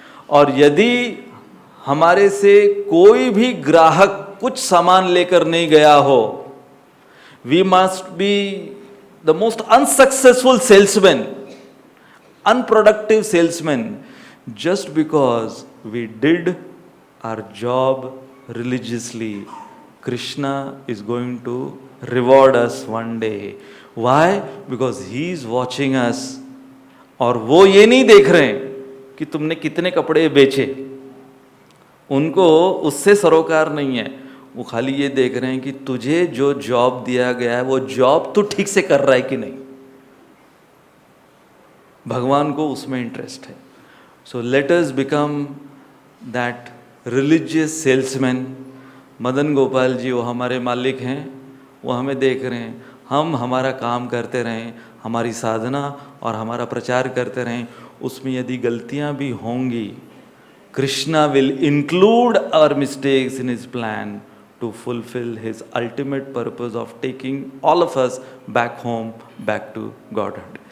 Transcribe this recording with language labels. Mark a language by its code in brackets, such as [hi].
[hi] और यदि हमारे से कोई भी ग्राहक कुछ सामान लेकर नहीं गया हो, [en] We must be the most unsuccessful salesman, unproductive salesman, just because we did our job religiously. Krishna is going to reward us one day. Why? Because he is watching us. [hi] और वो ये नहीं देख रहे हैं कि तुमने कितने कपड़े बेचे, उनको उससे सरोकार नहीं है, वो खाली ये देख रहे हैं कि तुझे जो जॉब दिया गया है वो जॉब तू ठीक से कर रहा है कि नहीं। भगवान को उसमें इंटरेस्ट है। [en] So let us become that religious salesman. [hi] Madan Gopal ji वो हमारे मालिक हैं, वो हमें देख रहे हैं, हम हमारा काम करते रहें, हमारी साधना और हमारा प्रचार करते रहें। उसमें यदि गलतियां भी होंगी, [en] Krishna will include our mistakes in his plan to fulfill his ultimate purpose of taking all of us back home, back to Godhead.